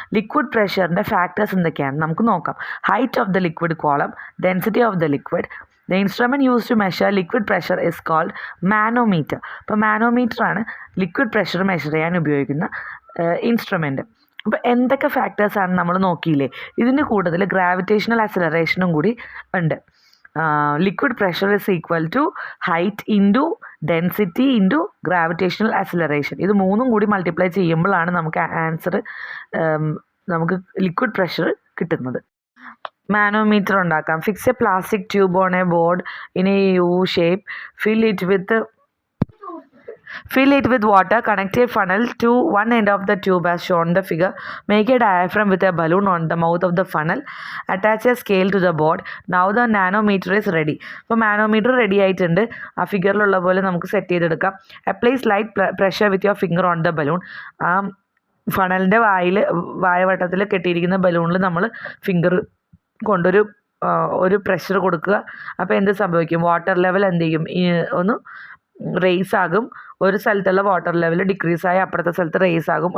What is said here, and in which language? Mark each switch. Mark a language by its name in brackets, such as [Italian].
[Malayalam] Liquid പ്രഷറിൻ്റെ factors എന്തൊക്കെയാണ് നമുക്ക് നോക്കാം. [English] height of the liquid [Malayalam] column, density of the liquid. [English] The instrument used to measure liquid pressure is called manometer. [Malayalam] അപ്പോൾ manometer ആണ് liquid pressure measure ചെയ്യാൻ ഉപയോഗിക്കുന്ന instrument. അപ്പോൾ എന്തൊക്കെ ഫാക്ടേഴ്സാണ് നമ്മൾ നോക്കിയില്ലേ? ഇതിന് കൂടുതൽ ഗ്രാവിറ്റേഷണൽ ആക്സിലറേഷനും കൂടി ഉണ്ട്. [English] Liquid pressure is equal to height into density into gravitational acceleration. [Malayalam] ഇത് മൂന്നും കൂടി മൾട്ടിപ്ലൈ ചെയ്യുമ്പോഴാണ് നമുക്ക് ആൻസർ, നമുക്ക് ലിക്വിഡ് പ്രഷർ കിട്ടുന്നത്. മാനോമീറ്റർ ഉണ്ടാക്കാം. [English] Fix a plastic tube on a board in a U shape. Fill it with water. Connect a funnel to one end of the tube as shown in the figure. Make a diaphragm with a balloon on the mouth of the funnel. Attach a scale to the board. Now the manometer is ready. [Malayalam] അപ്പോൾ manometer ready ആയിട്ടുണ്ട്. ആ ഫിഗറിലുള്ള പോലെ നമുക്ക് set ചെയ്തെടുക്കാം. [English] Apply slight pressure with your finger on the balloon. [Malayalam] ഫണലിൻ്റെ വായവട്ടത്തിൽ കെട്ടിയിരിക്കുന്ന ബലൂണിൽ നമ്മൾ finger കൊണ്ടൊരു pressure കൊടുക്കുക. അപ്പോൾ എന്ത് സംഭവിക്കും? വാട്ടർ ലെവൽ എന്ത് ചെയ്യും? ഒന്ന് റേസ് ആകും. ഒരു സ്ഥലത്തുള്ള വാട്ടർ ലെവൽ ഡിക്രീസ് ആയി അപ്പുറത്തെ സ്ഥലത്ത് റേസ് ആകും.